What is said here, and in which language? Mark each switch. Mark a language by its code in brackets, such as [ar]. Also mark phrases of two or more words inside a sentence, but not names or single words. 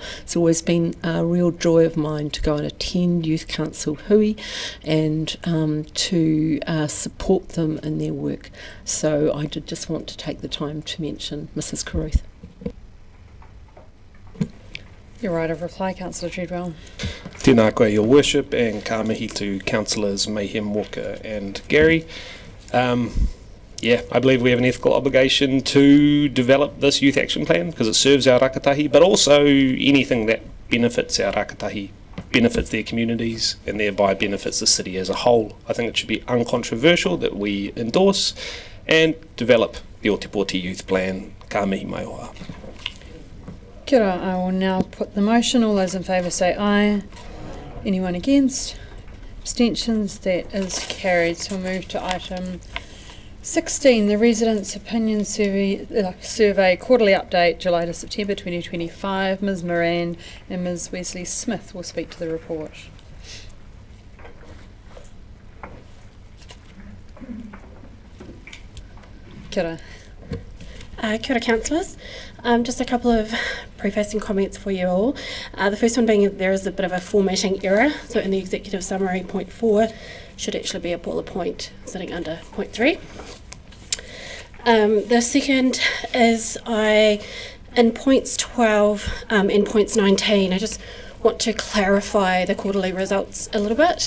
[en] It's always been a real joy of mine to go and attend Youth Council hui and to support them in their work. So I did just want to take the time to mention Mrs Carruth. Your right of reply, Councillor Treadwell. [mi] Tēnā koe, [en] Your Worship, and [mi] ka mihi [en] to Councillors Mayhem, Walker and Gary. Yeah, I believe we have an ethical obligation to develop this youth action plan because it serves our rakatahi, but also anything that benefits our rakatahi benefits their communities and thereby benefits the city as a whole. I think it should be uncontroversial that we endorse and develop the Otipoti Youth Plan. [mi] Ka mihi mai oha. Kia ora, [en] I will now put the motion. All those in favour say aye. Anyone against? Abstentions? That is carried. So we'll move to item 16, the Residents' Opinion Survey Quarterly Update, July to September 2025. Ms Moran and Ms Wesley Smith will speak to the report. [mi] Kia ora. Kia ora, [en] councillors. Just a couple of prefacing comments for you all. The first one being there is a bit of a formatting error. So in the executive summary, point 4 should actually be a bullet point sitting under point 3. The second is in points 12 and points 19, I just want to clarify the quarterly results a little bit.